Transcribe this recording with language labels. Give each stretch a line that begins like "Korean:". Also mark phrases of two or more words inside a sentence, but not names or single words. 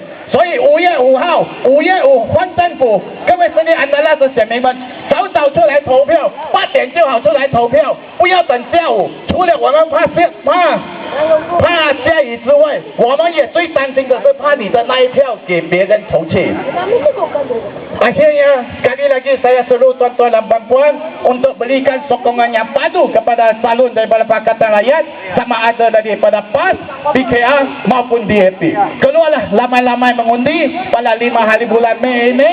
Chinese: 所以5月5号，5月5换政府，各位斯里兰卡的选民们，早出来投票，8点就好出来投票，不要等下午。除了我们怕下雨之外，我们也最担心的是怕你的那一票给别人投去。
Malay: Akhirnya sekali lagi saya seru tuan-tuan dan puan untuk berikan sokongan yang padu kepada calon daripada Pakatan Rakyat, sama ada daripada PAS, PKR maupun DAP. Keluarlah ramai-ramai mengundi pada 5 hari bulan Mei ini.